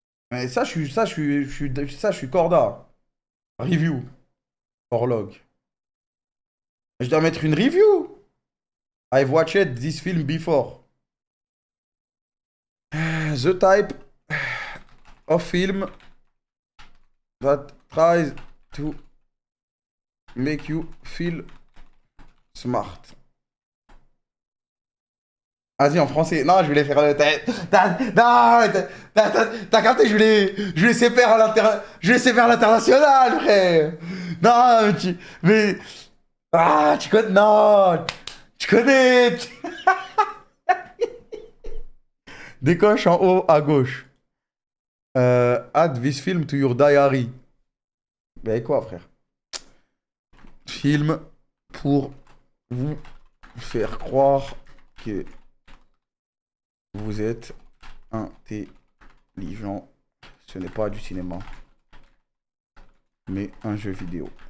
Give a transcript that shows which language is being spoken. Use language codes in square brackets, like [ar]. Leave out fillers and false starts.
[fr] Mais ça, je suis corda. Review, horloge. Je dois mettre une review. [en] I've watched this film before. The type of film that tries to make you feel smart. [fr] Vas-y, en français. Non, je voulais faire le. Non, t'as capté, je voulais faire à je voulais faire à l'international, frère. Non, mais. Ah, tu connais. Non, tu connais. Décoche en haut à gauche. [en] Add this film to your diary. [fr] Ben quoi, frère? Film pour vous faire croire que vous êtes intelligent. Ce n'est pas du cinéma, mais un jeu vidéo.